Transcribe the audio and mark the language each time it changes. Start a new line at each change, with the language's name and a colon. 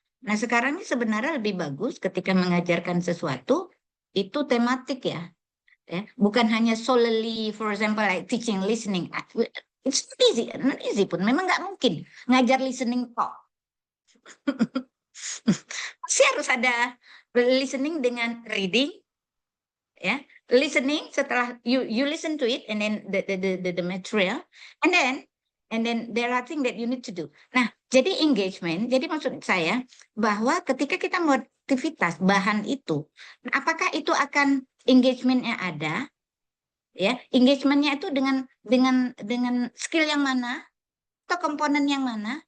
Indonesian: Nah, sekarang ini sebenarnya lebih bagus ketika mengajarkan sesuatu, itu tematik ya. Bukan hanya
English: solely, for example, like teaching listening. It's not easy pun.
Indonesian: Memang nggak mungkin ngajar listening kok. Pasti harus ada listening dengan reading, ya.
English: Listening
Indonesian: setelah
English: you listen to it and then the material and then there are things that you need to do.
Indonesian: Nah, jadi engagement, jadi maksud saya bahwa ketika kita mau aktivitas bahan itu, apakah itu akan engagementnya ada? Ya, engagementnya itu dengan skill yang mana atau komponen yang mana?